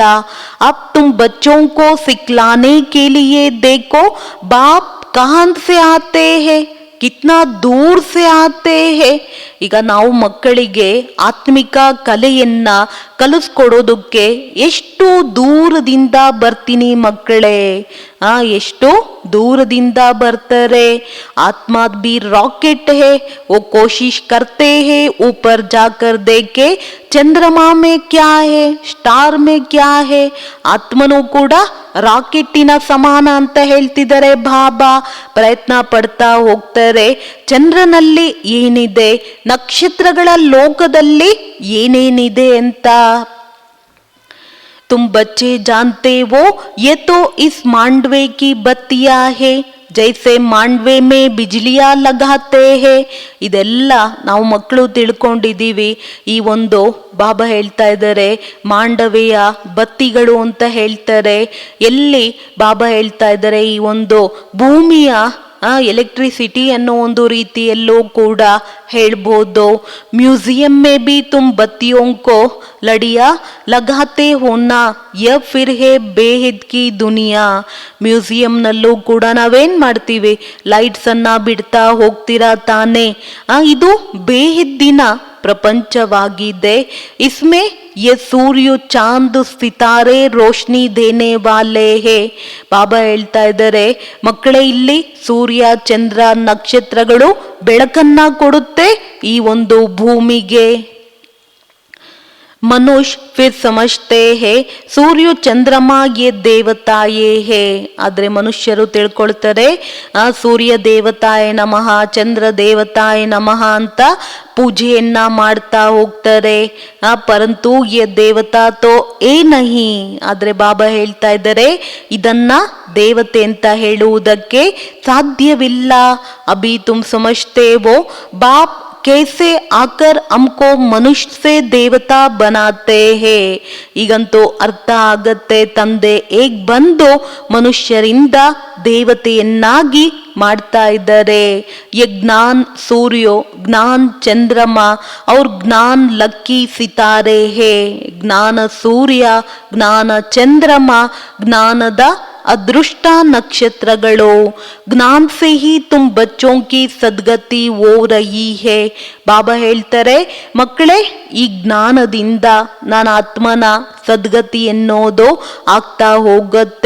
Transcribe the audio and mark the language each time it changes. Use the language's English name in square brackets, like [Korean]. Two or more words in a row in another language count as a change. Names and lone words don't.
[Hindi] अब तुम बच्चों को सिखाने के लिए देखो बाप कहाँ से आते हैं कितना दूर से आते हैं. [Kannada] ಈಗ ನಾವು ಮಕ್ಕಳಿಗೆ ಆತ್ಮಿಕ ಕಲೆಯನ್ನ ಕಲಿಸ್ಕೊಡೋದಕ್ಕೆ ಎಷ್ಟು ದೂರದಿಂದ ಬರ್ತೀನಿ ಮಕ್ಕಳೇ, ಎಷ್ಟು ದೂರದಿಂದ ಬರ್ತಾರೆ. [Hindi] आत्मा भी रॉकेट है वो कोशिश करते हैं ऊपर जाकर देखे चंद्रमा में क्या है स्टार में क्या है. [Kannada] ಆತ್ಮನೂ ಕೂಡ ರಾಕೆಟ್ಟಿನ ಸಮಾನ ಅಂತ ಹೇಳ್ತಿದ್ದಾರೆ ಬಾಬಾ. ಪ್ರಯತ್ನ ಪಡ್ತಾ ಹೋಗ್ತಾರೆ ಚಂದ್ರನಲ್ಲಿ ಏನಿದೆ, ನಕ್ಷತ್ರಗಳ ಲೋಕದಲ್ಲಿ ಏನೇನಿದೆ ಅಂತ. [Hindi] तुम बच्चे जानते हो ये तो इस मांडवे की बत्तियां है जैसे मांडवे में बिजलियाँ लगाते हैं. [Kannada] ಇದೆಲ್ಲ ನಾವು ಮಕ್ಕಳು ತಿಳ್ಕೊಂಡಿದ್ದೀವಿ. ಈ ಒಂದು ಬಾಬಾ ಹೇಳ್ತಾ ಇದ್ದಾರೆ ಮಾಂಡವೆಯ ಬತ್ತಿಗಳು ಅಂತ ಹೇಳ್ತಾರೆ. ಎಲ್ಲಿ ಬಾಬಾ ಹೇಳ್ತಾ ಇದ್ದಾರೆ ಈ ಒಂದು ಭೂಮಿಯ ಎಲೆಕ್ಟ್ರಿಸಿಟಿ ಅನ್ನೋ ಒಂದು ರೀತಿಯಲ್ಲೂ ಕೂಡ ಹೇಳ್ಬೋದು. [Hindi] म्यूजियम में भी तुम बत्तियों को लड़िया लगाते हो ना ये फिर है बेहद की दुनिया. [Kannada] ಮ್ಯೂಸಿಯಂನಲ್ಲೂ ಕೂಡ ನಾವೇನ್ ಮಾಡ್ತೀವಿ, ಲೈಟ್ಸ್ ಅನ್ನ ಬಿಡ್ತಾ ಹೋಗ್ತೀರಾ ತಾನೆ. ಇದು ಬೇಹದ್ದಿನ ಪ್ರಪಂಚವಾಗಿದೆ. [Hindi] ಇಸ್ಮೆ ये सूर्य चांद सितारे रोशनी देने वाले हैं. [Kannada] ಬಾಬಾ ಹೇಳ್ತಾ ಇದ್ದಾರೆ ಮಕ್ಕಳೇ ಇಲ್ಲಿ ಸೂರ್ಯ ಚಂದ್ರ ನಕ್ಷತ್ರಗಳು ಬೆಳಕನ್ನ ಕೊಡುತ್ತೆ ಈ ಒಂದು ಭೂಮಿಗೆ. [Hindi] मनुष्य फिर समझते हैं सूर्य चंद्रमा ये देवताएँ हैं. [Kannada] ಆದ್ರೆ ಮನುಷ್ಯರು ತಿಳ್ಕೊಳ್ತಾರೆ [Sanskrit] ಸೂರ್ಯ ದೇವತಾಯ ನಮಃ, ಚಂದ್ರ ದೇವತಾಯ ನಮಃ [Kannada] ಅಂತ ಪೂಜೆಯನ್ನ ಮಾಡ್ತಾ ಹೋಗ್ತಾರೆ. [Hindi] परंतु ये देवता तो हैं नहीं. [Kannada] ಆದ್ರೆ ಬಾಬಾ ಹೇಳ್ತಾ ಇದ್ದಾರೆ ಇದನ್ನ ದೇವತೆ ಅಂತ ಹೇಳುವುದಕ್ಕೆ ಸಾಧ್ಯವಿಲ್ಲ. [Hindi] अभी तुम समझते वो बाप कैसे आकर हमको मनुष्य से देवता बनाते हैं. [Kannada] ಈಗಂತೂ ಅರ್ಥ ಆಗತ್ತೆ ತಂದೆ ಹೇಗ್ ಬಂದು ಮನುಷ್ಯರಿಂದ ದೇವತೆಯನ್ನಾಗಿ ಮಾಡ್ತಾ ಇದ್ದಾರೆ. [Hindi] ये ज्ञान सूर्य, ज्ञान चंद्रमा और ज्ञान लक्की सितारे है. [Kannada] ಜ್ಞಾನ ಸೂರ್ಯ, ಜ್ಞಾನ ಚಂದ್ರಮ, ಜ್ಞಾನದ ಅದೃಷ್ಟ ನಕ್ಷತ್ರಗಳು. [Hindi] ज्ञान से ही तुम बच्चों की सद्गति हो रही है. [Kannada] ಬಾಬಾ ಹೇಳ್ತಾರೆ, ಮಕ್ಕಳೇ, ಈ ಜ್ಞಾನದಿಂದ ನನ್ನ ಆತ್ಮನ ಸದ್ಗತಿ ಎನ್ನೋದು ಆಗ್ತಾ ಹೋಗುತ್ತೆ.